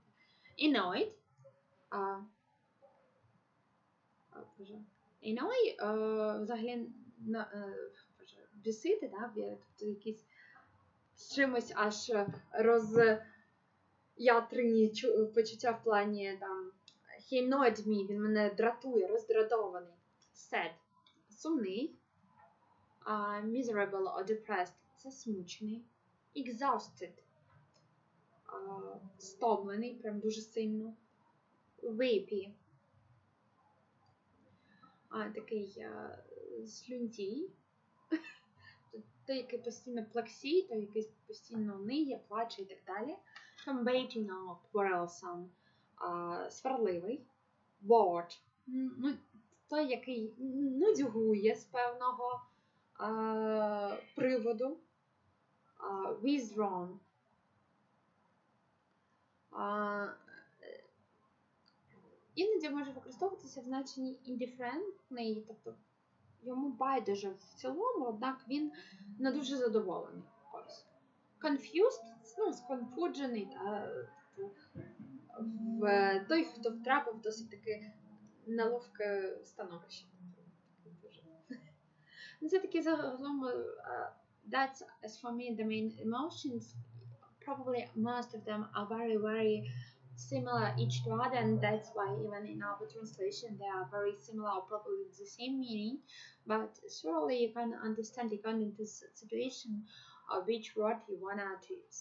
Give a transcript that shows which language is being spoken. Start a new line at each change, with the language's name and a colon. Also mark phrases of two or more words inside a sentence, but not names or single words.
English: Annoyed. Annoy,
Ukrainian: взагалі, бісити, тобто якісь з чимось аж роз'ятрені почуття в плані, там,
English: he annoyed me,
Ukrainian: він мене дратує, роздратований. Sad, сумний.
English: Miserable or depressed,
Ukrainian: це смучений. Exhausted, стомлений, прям дуже сильно. Weepy, такий слюнтій. Той, який постійно плаксій, той, який постійно ниє, плаче і так далі.
English: Combating or quarrelsome, сварливий. Bored,
Ukrainian: той, який нудьгує з певного приводу. Withdrawn. Іноді може використовуватися в значенні indifferentний, тобто йому байдуже в цілому, однак він не дуже задоволений. Ось. Confused, сконфуджений, в той, хто втрапив досить таки неловке становище. Це такі загалом,
English: that's as for me the main emotions. Probably most of them are very, very similar each to other, and that's why even in our translation they are very similar or probably the same meaning. But surely you can understand according to the situation of which word you want to use.